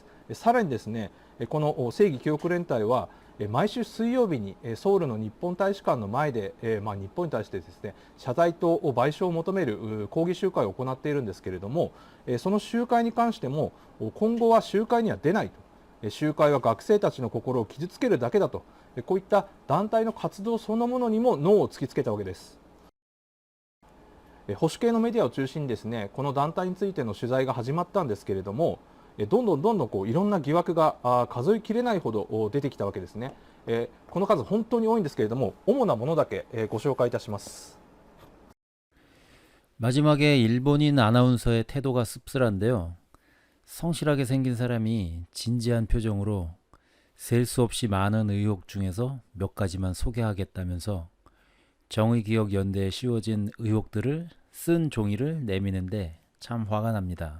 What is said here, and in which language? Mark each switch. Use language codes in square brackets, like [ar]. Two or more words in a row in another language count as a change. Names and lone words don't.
[ja] さらにですね、この正義記憶連隊は毎週水曜日にソウルの日本大使館の前で日本に対してですね謝罪と賠償を求める抗議集会を行っているんですけれども、その集会に関しても今後は集会には出ないと、集会は学生たちの心を傷つけるだけだと、こういった団体の活動そのものにもノーを突きつけたわけです。保守系のメディアを中心にですね、この団体についての取材が始まったんですけれども、どんどんこういろんな疑惑が数えきれないほど出てきたわけですね。この数本当に多いんですけれども、主なものだけご紹介いたします。 [ko] 마지막에 일본인 아나운서의 태도가 씁쓸한데요. 성실하게 생긴 사람이 진지한 표정으로 셀 수 없이 많은 의혹 중에서 몇 가지만 소개하겠다면서 정의기억연대에 씌워진 의혹들을 쓴 종이를 내미는데 참 화가 납니다.